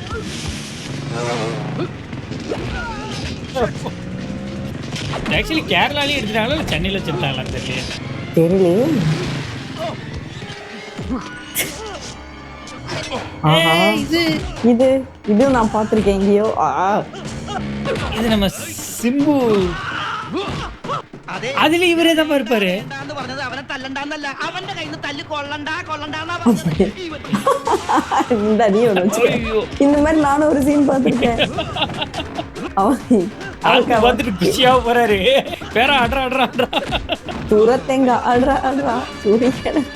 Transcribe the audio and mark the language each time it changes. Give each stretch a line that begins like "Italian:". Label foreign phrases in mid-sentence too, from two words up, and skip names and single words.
Tamil: ஆக்சுவலி கேரளாலயே எடுத்துட்டாங்களா இல்லை சென்னையில் வச்சுருந்தாங்களா தெரியல. தெரியலையே. ஆஹா இது இது நான் பார்த்துருக்கேன் எங்கேயோ. இது நம்ம சிம்பு அதுல இவரே தான் இருப்பாரு.
Malayalam: പറഞ്ഞത് അവനെ തല്ലണ്ടാന്നല്ല, അവന്റെ കയ്യിൽ നിന്ന് തല്ല് കൊള്ളണ്ടാന്നാ
Tamil: இந்த நீ ஒண்ணு வச்சுக்க. இந்த மாதிரி நானும் ஒரு சீன் பார்த்திருக்கேன். ஆளுக்கு பார்த்துட்டு குஷியா போறாரு. பேர ஆடுறா ஆடுறா ஆடுறா தூரத்தெங்க ஆடுறா ஆடுறா சூரியன்.